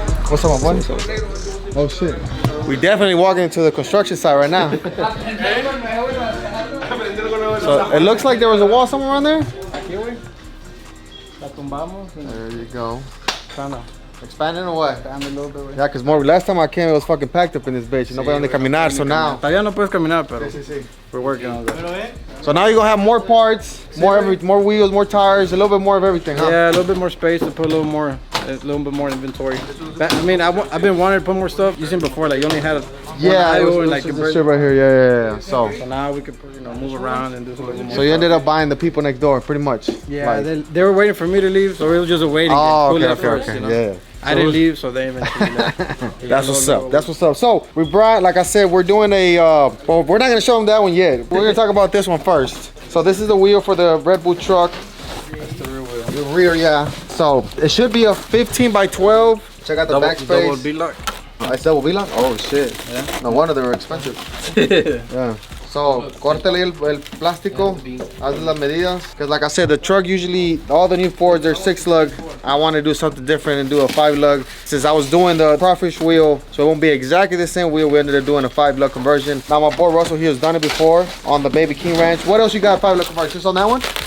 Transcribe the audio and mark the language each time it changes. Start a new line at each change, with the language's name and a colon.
English: What's up, my boy? Oh shit. We definitely walking into the construction site right now. So it looks like there was a wall somewhere around there. There you go. Expanding or what? Yeah, because last time I came, it was fucking packed up in this bitch. Nobody on the caminar, so now.
Spanish: Todavía no puedes caminar, pero
English: we're working on that. So now you're gonna have more parts, more wheels, more tires, a little bit more of everything, huh? Yeah, a little bit more space to put a little bit more inventory. I mean, I've been wanting to put more stuff. You seen before, like you only had and like this shit right here. Yeah. So now we could move around and do some more. So you ended up buying the people next door, pretty much. Yeah, they were waiting for me to leave, so we were just waiting. Oh, okay. Yeah. I didn't leave, so they eventually left. That's what's up. That's what's up. So we brought, like I said, we're doing a. Well, we're not gonna show them that one yet. We're gonna talk about this one first. So this is the wheel for the Red Bull truck. That's the rear wheel. The rear, yeah. So it should be a 15 by 12. Check out the backspace. Double B-lock. It's double B-lock? Oh shit. Yeah. No wonder they were expensive. Yeah.
Spanish: So, córtale el plástico, haz las medidas.
English: Because like I said, the truck usually, all the new Fords, they're 6-lug. I want to do something different and do a 5-lug. Since I was doing the crawfish wheel, so it won't be exactly the same wheel, we ended up doing a 5-lug conversion. Now my boy Russell, he has done it before on the Baby King Ranch. What else you got 5-lug conversion? Just on that one?